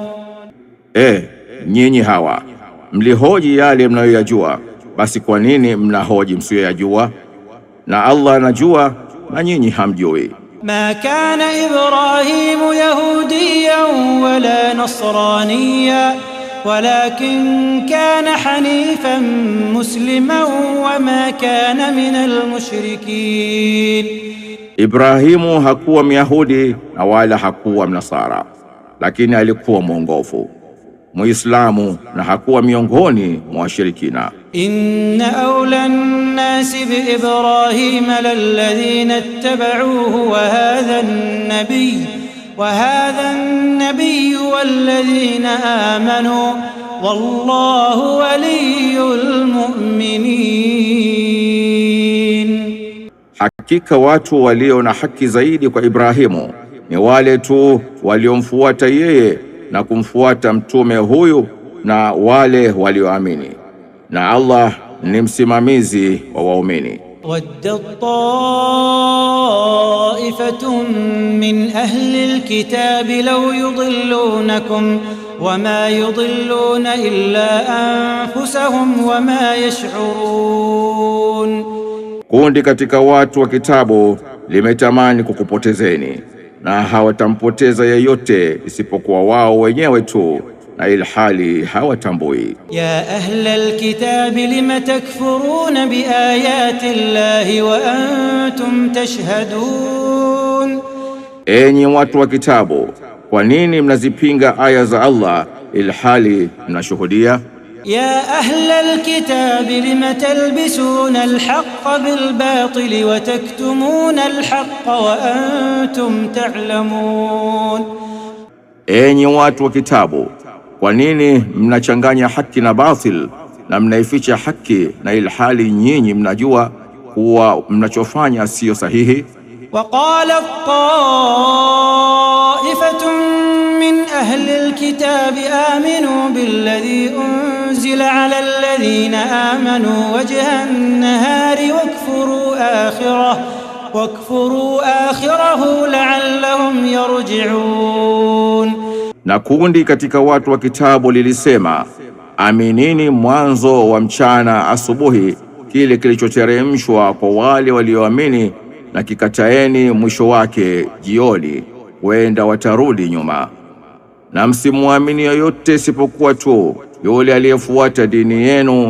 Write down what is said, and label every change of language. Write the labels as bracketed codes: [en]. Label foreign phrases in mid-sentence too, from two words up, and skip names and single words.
[sw] Nyinyi hawa mlihoji yale mnayoyajua, basi kwa nini mnahoji msiyoyajua? Na Allah anajua na nyinyi hamjui. [ar] ما كان إبراهيم يهوديا ولا نصرانيا ولكن كان حنيفا مسلما وما كان من المشركين. [sw] Ibrahimu hakuwa Myahudi na wala hakuwa Mnasara, lakini alikuwa mwongofu, Muislamu, na hakuwa miongoni mwa washirikina. [ar] إن أولى الناس بإبراهيم للذين اتبعوه وهذا النبي والذين آمنوا والله ولي المؤمنين. [sw] Hakika watu walio na haki zaidi kwa Ibrahimu ni wale tu waliomfuata yeye na kumfuata mtume huyu na wale walioamini, na Allah ni msimamizi wa waumini. [ar] ودت طائفة من أهل الكتاب لو يضلونكم وما يضلون إلا أنفسهم وما يشعرون. [sw] Kundi katika watu wa kitabu limetamani kukupotezeni, na hawatampoteza yeyote isipokuwa wao wenyewe tu, na ilhali hawatambui. [ar] يا أهل الكتاب لم تكفرون بآيات الله وأنتم تشهدون. [sw] Enyi watu wa kitabu, kwa nini mnazipinga aya za Allah ilhali mnashuhudia? [ar] يا أهل الكتاب لم تلبسون الحق بالباطل وتكتمون الحق وأنتم تعلمون. [sw] Enyi watu wa kitabu, kwa nini mnachanganya haki na batil na mnaificha haki na ilhali nyinyi mnajua kuwa mnachofanya sio sahihi? [ar] وقالت طائفة من أهل الكتاب آمنوا بالذي أنزل على الذين آمنوا وجه النهار واكفروا آخره لعلهم يرجعون. [sw] Na kundi katika watu wa kitabu lilisema, aminini mwanzo wa mchana asubuhi kile kilichoteremshwa kwa wale walioamini, na kikataeni mwisho wake jioni, wenda watarudi nyuma. Na msimuamini yoyote isipokuwa tu yule aliyefuata dini yenu.